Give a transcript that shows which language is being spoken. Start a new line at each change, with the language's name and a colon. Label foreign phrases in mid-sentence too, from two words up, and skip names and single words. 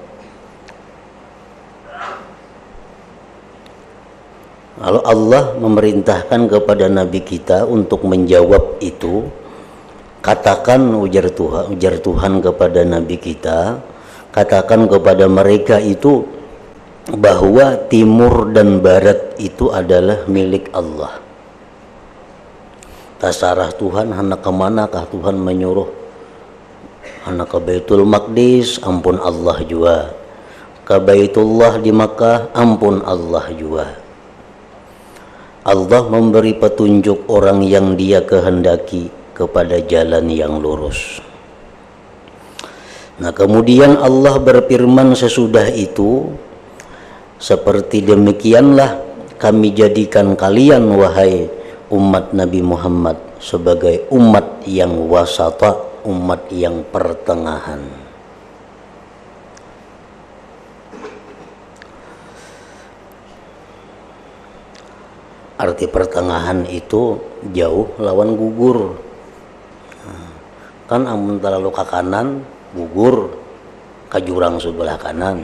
Indonesian: Lalu Allah memerintahkan kepada Nabi kita untuk menjawab itu.
Banjar: Katakan, ujar Tuhan kepada Nabi kita, katakan kepada mereka itu bahwa timur dan barat itu adalah milik Allah. tasarah Tuhan hendak kemanakah Tuhan menyuruh, hendak ke Baitul Maqdis, ampun Allah jua, ke Baitullah di Makkah, ampun Allah jua.
Indonesian: Allah memberi petunjuk orang yang Dia kehendaki kepada jalan yang lurus. Nah, kemudian Allah berfirman sesudah itu, seperti demikianlah kami jadikan kalian wahai umat Nabi Muhammad sebagai umat yang wasata, umat yang pertengahan.
Banjar: Arti pertengahan itu jauh lawan gugur. Kan amun terlalu ke kanan gugur, ke jurang sebelah kanan.